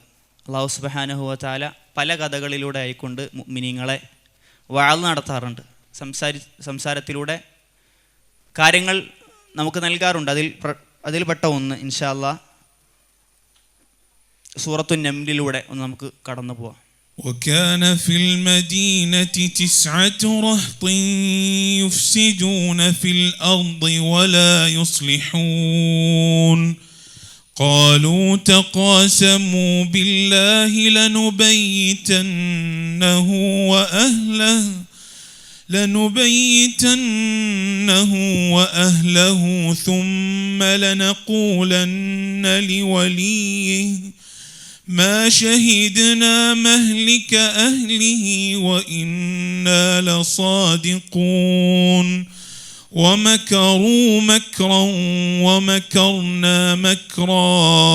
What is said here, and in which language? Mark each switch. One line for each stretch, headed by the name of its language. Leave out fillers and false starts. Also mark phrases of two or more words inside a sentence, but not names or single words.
Arabic: الله سبحانه وتعالى
Malayalam: പല കഥകളിലൂടെ ആയിക്കൊണ്ട് മുഅ്മിനീങ്ങളെ വഅദ് നടത്താറുണ്ട്. സംസാരത്തിലൂടെ കാര്യങ്ങൾ നമുക്ക് നൽകാറുണ്ട്. അതിൽപ്പെട്ട ഒന്ന്
Arabic: إن شاء الله
Malayalam: സൂറത്തു നംലിലൂടെ ഒന്ന് നമുക്ക് കടന്നു പോവാം.
Arabic: وكان في المدينة 9 رهط يفسدون في الأرض ولا يصلحون قالوا تقاسموا بالله لنبيتنه لنبيتنه وأهله ثم لنقولن لوليه ما شهدنا مهلك أهله وإنا لصادقون ومكروا مكرا ومكرنا مكرا